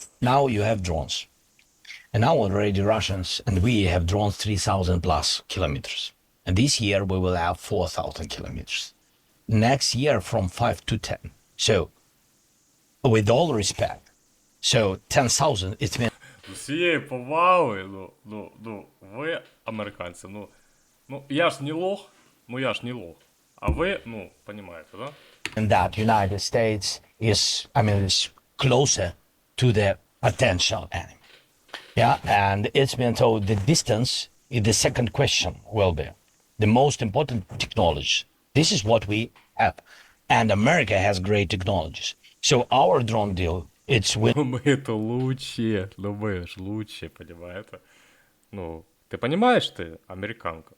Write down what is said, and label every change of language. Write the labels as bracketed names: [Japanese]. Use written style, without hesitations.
[English] Now you have drones. And now already Russians and we have drones 3,000 plus kilometers. And this year we will have 4,000 kilometers. Next year from 5 to 10. So with all respect, so 10,000, it means [Ukrainian] З усією повагою, ви американці, я ж не лох, а ви, понімаєте, да? [English] that United States is closer to the potential enemy. Yeah, and it's been told the distance is the second question will be the most important technology. This is what we have. And America has great technologies. So our drone deal, it's with [Ukrainian] Ми то лучше, ми ж лучше, понімаєте? Ти понімаєш ти, американка?